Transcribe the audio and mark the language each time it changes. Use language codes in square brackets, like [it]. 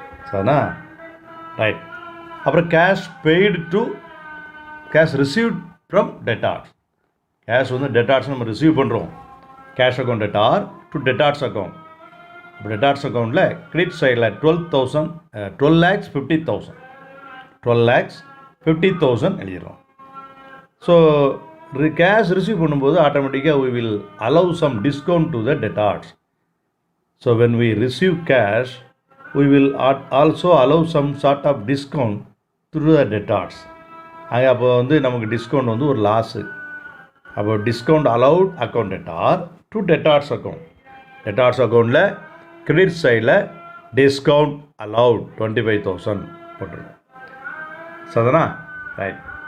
[ta] சரிண்ணா, ரைட். அப்புறம் [en] cash paid to cash received from debtors, [ta] cash வந்து டெட்டார்ட்ஸ் நம்ம ரிசீவ் பண்ணுறோம், [en] Cash account debtor to debtors account. [ta] இப்போ டெட்டார்ட்ஸ் அக்கௌண்ட்டில் கிரெடிட் சைடில் 12,50,000 எழுதிடுறோம். [en] so [ta] கேஷ் ரிசீவ் பண்ணும்போது ஆட்டோமேட்டிக்காக [en] we will allow some discount to the debtors. So when we receive cash, we will also allow some sort of discount to the debtors. [ta] அப்போ வந்து நமக்கு discount வந்து ஒரு லாஸு. அப்போ [en] Discount allowed account debtor to debtors account. [ta] Debtors அக்கௌண்ட்டில் credit சைடில் discount allowed 25,000 போட்டுருக்கோம். சரிதானா? ரைட்.